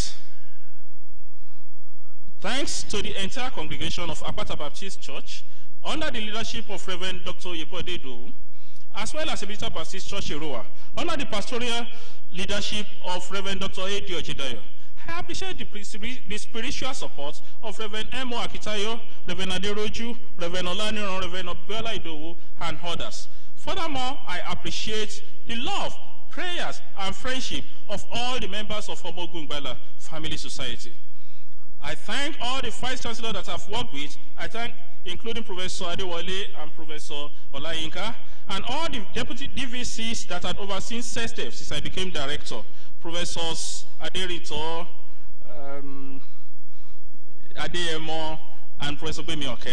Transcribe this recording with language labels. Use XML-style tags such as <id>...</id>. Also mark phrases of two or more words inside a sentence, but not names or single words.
<en>Thanks Thanks to the entire congregation of Apata Baptist Church, under the leadership of Reverend Dr. Yepodedo, as well as Ebita Baptist Church Eroa, under the pastoral leadership of Reverend Dr. Edi Ojedayo, I appreciate the spiritual support of Reverend Emo Akitayo, Reverend Ademola, Reverend Olaniyan, Reverend Ola Idowu, and others. Furthermore, I appreciate the love, prayers, and friendship of all the members of Omogungbala Family Society. I thank all the vice chancellors that I've worked with. I thank, including Professor Adewale and Professor Olayinka, and all the deputy DVCs that had overseen SESTEF since I became director, Professors Aderito, Ademola, and Professor Bemioke.</en>